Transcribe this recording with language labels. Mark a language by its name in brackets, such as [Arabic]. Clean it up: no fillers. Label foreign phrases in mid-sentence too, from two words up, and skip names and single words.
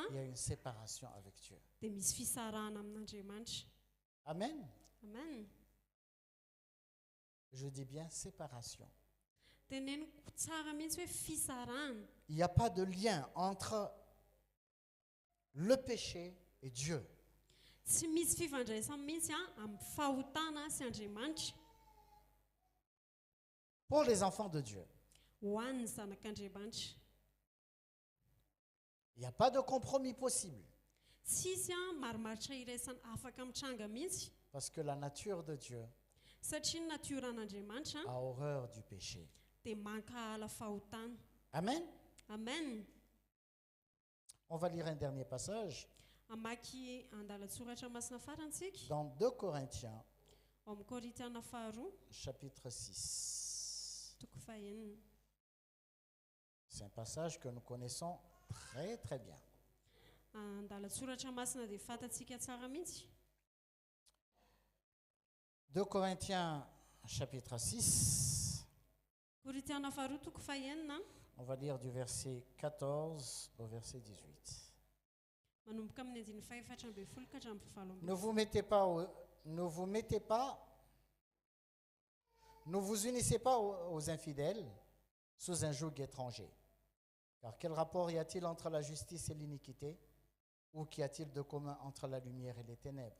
[French] il y a une séparation avec Dieu. [Malagasy] dia misy fisarahana amin'Andriamanitra. [French] Amen. [Malagasy] Amen. [French] Je dis bien séparation. [Malagasy] Teneniko tsara mihitsy hoe fisarahana. [French] Il n'y a pas de lien entre le péché et Dieu. [Malagasy] Tsy misy fifandraisana mihitsy amin'ny fahotana sy Andriamanitra [French] Pour les enfants de Dieu, [Malagasy] ho an'ny zanak'Andriamanitra. [French] il n'y a pas de compromis possible. [Malagasy] Tsisy marimaritra iraisana afaka mitranga mihitsy [French] Parce que la nature de Dieu [Malagasy] satria ny natioran'Andriamanitra [French] a horreur du péché. [Malagasy] dia mankahala fahotana. [French] Amen. [Malagasy] Amen. [French] On va lire un dernier passage [Malagasy] Amaky andalatsoratra masina farantsika [French] dans 2 Corinthiens, [Malagasy] ao amin'ny Korinthiana faharoa [French] chapitre 6. [Malagasy] toko fahenina. [French] C'est un passage que nous connaissons très très bien. [Malagasy] Andalatsoratra masina dia fantatsika tsara mihitsy. [French] 2 Corinthiens, chapitre 6. [Malagasy] Korinthiana faharoa toko fahenina [French] On va lire du verset 14 au verset 18. [Malagasy] manomboka amin'ny andiny faefatra ambin'ny folo ka hatramin'ny fahafalo ambin'ny [French] Ne vous unissez pas aux infidèles sous un joug étranger. Car quel rapport y a-t-il entre la justice et l'iniquité? Ou qu'y a-t-il de commun entre la lumière et les ténèbres?